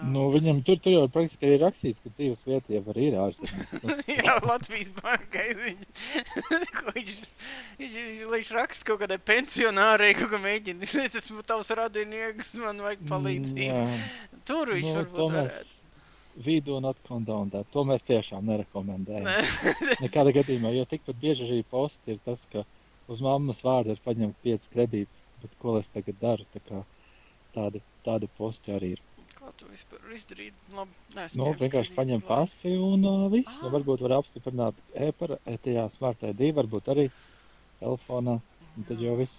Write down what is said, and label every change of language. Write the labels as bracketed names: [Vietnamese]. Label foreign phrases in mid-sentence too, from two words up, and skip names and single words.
[Latvian] Nu, viņam tur jau praktiski arī rakstīts, ka dzīves vieta jau arī ir ārzemēs. Jā, Latvijas bankai viņš raksta kaut kādai pensionārei, kaut kā mēģina. Es esmu tavs radinieks, man vajag palīdzību. Jā. Tur viņš varbūt varētu. [English] We do not condone that. [Latvian] To mēs tiešām nerekomendējam. Nekāda gadījumā, jo tikpat bieži arī posti ir tas, ka uz mammas vārdu ir paņemt 5 kredīti, bet ko es tagad daru, tā kā tādi posti arī ir. Kā tu vispār izdarīt? Labi, Nu, vienkārši paņem pasi un viss. Nu, varbūt var apstiprināt tajā Smart ID, varbūt arī telefonā, un tad jau viss.